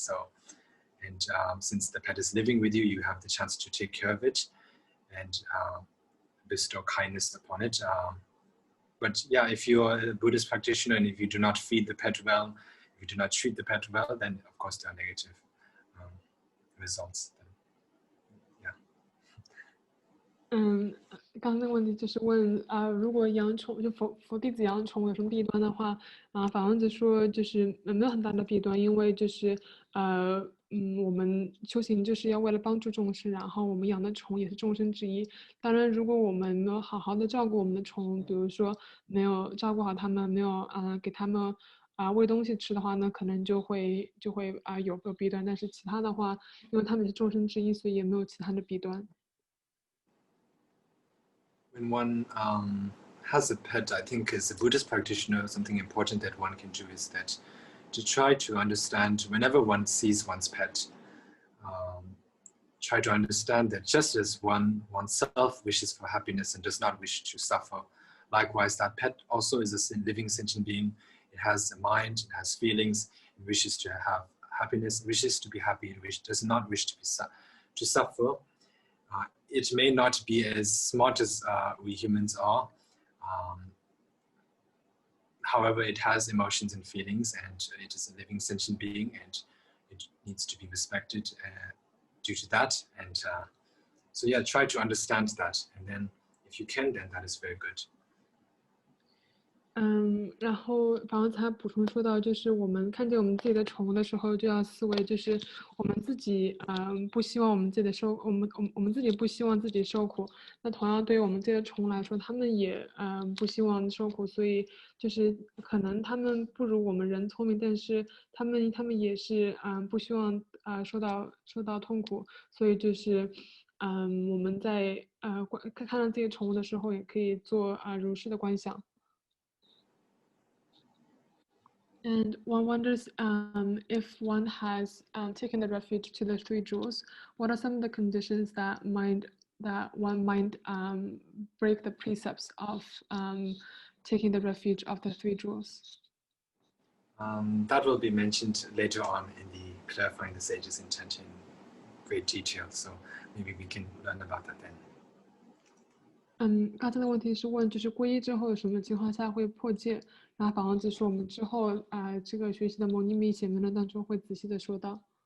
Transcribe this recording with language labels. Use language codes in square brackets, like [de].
[en] So, and since the pet is living with you, you have the chance to take care of it and bestow kindness upon it. But yeah, if you're a Buddhist practitioner and if you do not feed the pet well, if you do not treat the pet well, then of course there are negative results. Yeah. [zh] 刚刚那个问题就是问如果养宠就佛弟子养宠有什么弊端的话，法王子说就是没有很大的弊端，因为就是我们修行就是要为了帮助众生，然后我们养的宠也是众生之一。当然，如果我们没有好好的照顾我们的宠，比如说没有照顾好他们，没有给他们喂东西吃的话呢，可能就会有弊端。但是其他的话，因为他们是众生之一，所以也没有其他的弊端。 [en] When one has a pet, I think as a Buddhist practitioner, something important that one can do is that to try to understand whenever one sees one's pet, try to understand that just as oneself wishes for happiness and does not wish to suffer, likewise that pet also is a living sentient being. It has a mind, it has feelings, it wishes to have happiness, wishes to be happy, it does not wish to suffer. It may not be as smart as we humans are. However, it has emotions and feelings, and it is a living sentient being, and it needs to be respected due to that. And so yeah, try to understand that, and then if you can, then that is very good. [zh] 然后法王子还补充说到，就是我们看见我们自己的宠物的时候，就要思维，就是我们自己不希望我们自己的我们自己不希望自己受苦。那同样对于我们自己的宠物来说，他们也不希望受苦，所以就是可能他们不如我们人聪明，但是他们也是不希望受到痛苦，所以就是我们在看到自己的宠物的时候，也可以做如是的观想。 [en] And one wonders if one has taken the refuge to the three jewels, what are some of the conditions that one might break the precepts of taking the refuge of the three jewels? That will be mentioned later on in the clarifying the sage's intent in great detail. So maybe we can learn about that then. [zh] 刚才的问题是问，就是皈依之后有什么情况下会破戒？然后法王子说，我们之后这个学习的牟尼密显明论当中会仔细的说到。